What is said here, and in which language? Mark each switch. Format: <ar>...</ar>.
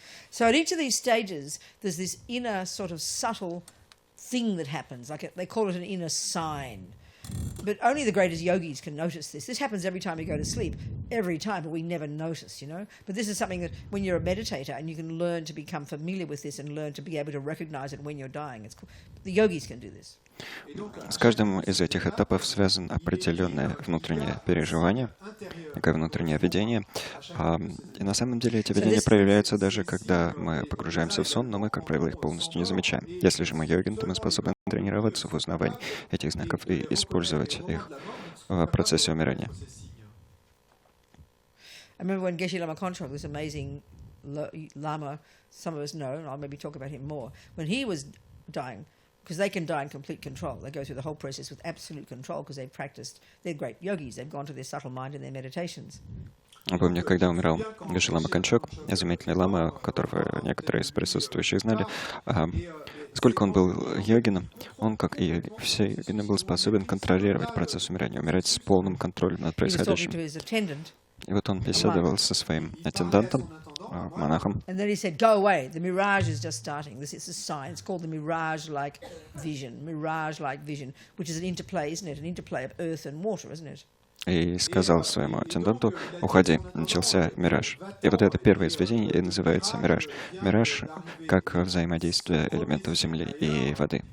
<en>So at each of these stages, there's this inner sort of subtle thing that happens, like they call it an inner sign. But only the greatest yogis can notice this. This happens every time you go to sleep, every time, but we never notice, you know. But this is something that when you're a meditator and you can learn to become familiar with this and learn to be able to recognize it when you're dying. It's cool. The yogis can do this.</en> <ru>С каждым из этих этапов связано определенное внутреннее переживание, такое внутреннее видение. И на самом деле эти видения проявляются даже когда мы погружаемся в сон, но мы, как правило, их полностью не замечаем. Если же мы йогин, то мы способны тренироваться в узнавании этих знаков и использовать их в процессе умирания.</ru> <en>I remember when Geshe Lama Kontrok, this amazing Lama, some of us know, and I'll maybe talk about him more, when he was dying, because they can die in complete control. They go through the whole process with absolute control because they've practiced. They're great yogis. They've gone to their subtle mind in their meditations.</en> <ru>Помню, когда умирал Geshe Lama Kontrok, изумительный лама, которого некоторые из присутствующих знали, Сколько он был йогином, он, как и все йогины, был способен контролировать процесс умирания, умирать с полным контролем над</ru> <en>He was talking</en> <ru>происходящим.</ru> <en>to his attendant,</en> <ru>И вот он беседовал со своим аттендантом, монахом,</ru> <en>and then he said, "Go away. The mirage is just starting. This is a sign. It's called the mirage-like vision. Mirage-like vision, which is an interplay, isn't it? An interplay of earth and water, isn't it?"</en> <ru>и сказал своему аттенданту: «Уходи, начался мираж». И вот это первое из видений и называется мираж. Мираж как взаимодействие элементов земли и воды.</ru>